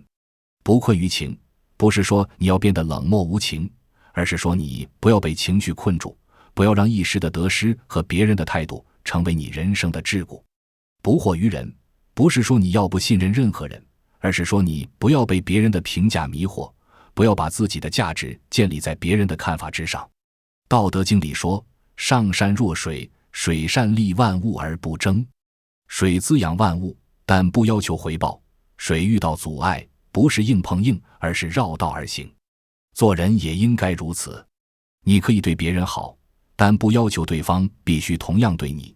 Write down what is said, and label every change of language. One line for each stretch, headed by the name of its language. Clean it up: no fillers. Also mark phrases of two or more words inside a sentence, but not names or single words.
Chinese: 不困於情，不是說你要變得冷漠無情，而是說你不要被情緒困住，不要讓一时的得失和別人的態度成為你人生的桎梏。不惑於人，不是說你要不信任任何人，而是說你不要被別人的評價迷惑，不要把自己的價值建立在別人的看法之上。道德經裡說：上善若水，水善利萬物而不爭。水滋養萬物，但不要求回報。水遇到阻礙，不是硬碰硬，而是繞道而行。做人也應該如此。你可以對別人好，但不要求對方必須同樣對你。